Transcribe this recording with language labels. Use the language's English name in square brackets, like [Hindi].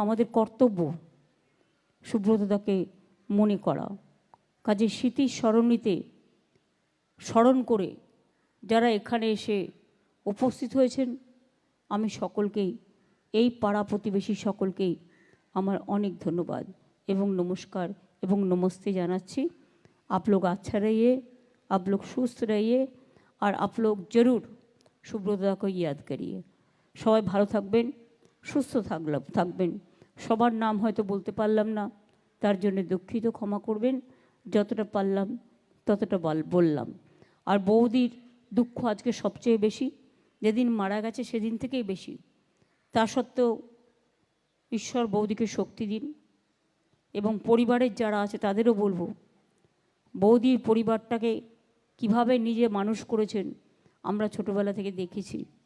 [Bangla] আমাদের কর্তব্য সুব্রতদাকে মনে করা, কাজে স্মৃতির স্মরণীতে স্মরণ করে যারা এখানে এসে উপস্থিত হয়েছেন, আমি সকলকেই, এই পাড়া প্রতিবেশী সকলকেই আমার অনেক ধন্যবাদ এবং নমস্কার এবং नमस्ते জানাচ্ছি। [Hindi] आप लोग अच्छा रहिए, आप लोग सुस्त रहिए और आप लोग जरूर সুব্রতদা को याद करिए। [Bangla] সবাই ভালো থাকবেন, সুস্থ থাকবেন। সবার নাম হয়তো বলতে পারলাম না, তার জন্য দুঃখিত, ক্ষমা করবেন। যতটা পারলাম ততটা বললাম। আর বৌদির দুঃখ আজকে সবচেয়ে বেশি, যেদিন মারা গেছে সেদিন থেকেই বেশি। তা সত্ত্বেও ঈশ্বর বৌদিকে শক্তি দিন, এবং পরিবারের যারা আছে তাদেরও বলবো, বৌদির পরিবারটাকে কিভাবে নিজে মানুষ করেছেন আমরা ছোটোবেলা থেকে দেখেছি।